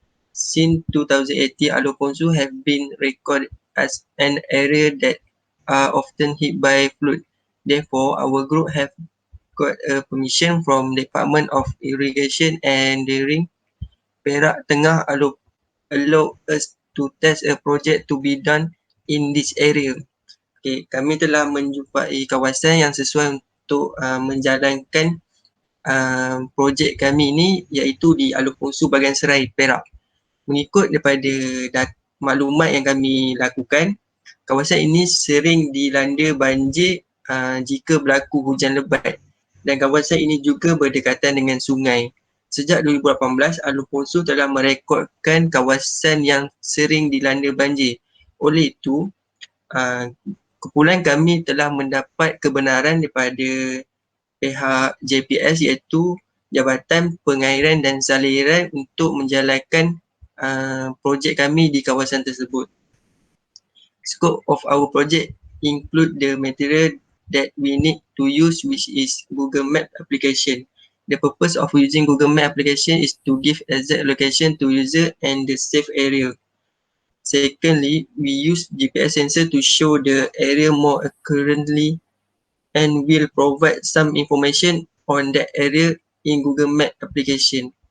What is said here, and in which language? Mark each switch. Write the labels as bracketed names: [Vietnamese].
[English] Since 2018, Alor Pongsu have been recorded as an area that are often hit by flood. Therefore, our group have got a permission from Department of Irrigation and Dairying Perak Tengah allow us to test a project to be done in this area. [Malay] Okay, kami telah menjumpai kawasan yang sesuai untuk menjalankan projek kami ni, iaitu di Alor Pongsu, Bagan Serai, Perak. Mengikut daripada maklumat yang kami lakukan, kawasan ini sering dilanda banjir jika berlaku hujan lebat dan kawasan ini juga berdekatan dengan sungai. Sejak 2018, Alor Pongsu telah merekodkan kawasan yang sering dilanda banjir. Oleh itu, kumpulan kami telah mendapat kebenaran daripada pihak JPS iaitu Jabatan Pengairan dan Saliran untuk menjalankan projek kami di kawasan tersebut. [English] Scope of our project include the material that we need to use, which is Google Map application. The purpose of using Google Map application is to give exact location to user and the safe area. Secondly, we use GPS sensor to show the area more accurately and will provide some information on that area in Google Map application.